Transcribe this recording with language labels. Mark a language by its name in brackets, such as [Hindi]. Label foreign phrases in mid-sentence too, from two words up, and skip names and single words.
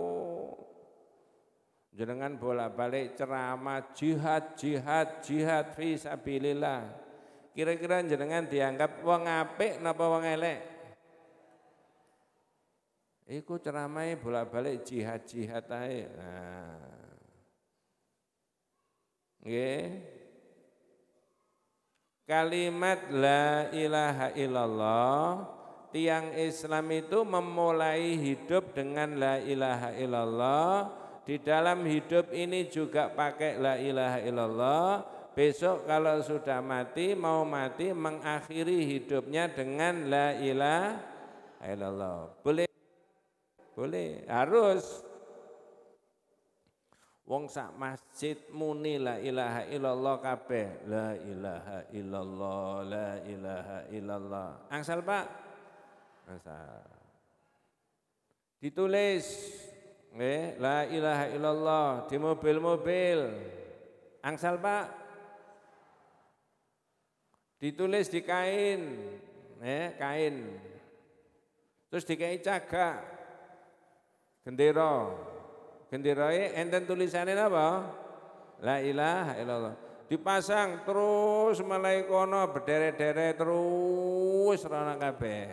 [Javanese] Jenengan bolak-balik ceramah [Arabic] جهاد في سبيل الله. [Javanese] Kira-kira jenengan dianggap wong apik napa wong elek? Iku ceramahe bolak-balik jihad ae. Nah. Nggih. [Indonesian] Kalimat [Arabic] لا إله إلا الله, [Indonesian] tiang Islam itu memulai hidup dengan [Arabic] لا إله إلا الله. [Indonesian] Di dalam hidup ini juga pakai [Arabic] لا إله إلا الله. [Indonesian] Besok kalau sudah mati, mau mati mengakhiri hidupnya dengan [Arabic] لا إله إلا الله. [Indonesian] Boleh? Boleh, harus. [Javanese] Wong sak masjid muni [Arabic] لا إله إلا الله [Javanese] kabeh. [Arabic] لا إله إلا الله، لا إله إلا الله. [Javanese] Angsal Pak? Angsal. Ditulis [Arabic] لا إله إلا الله [Javanese] di mobil-mobil. Angsal Pak? [Indonesian] Ditulis di kain. Kain. [Javanese] Terus dikai cagak. Gendera. Genderae enten tulisannya apa? [Arabic] لا إله إلا الله. [Javanese] Dipasang terus mulai kono berderet-deret terus rono kabeh.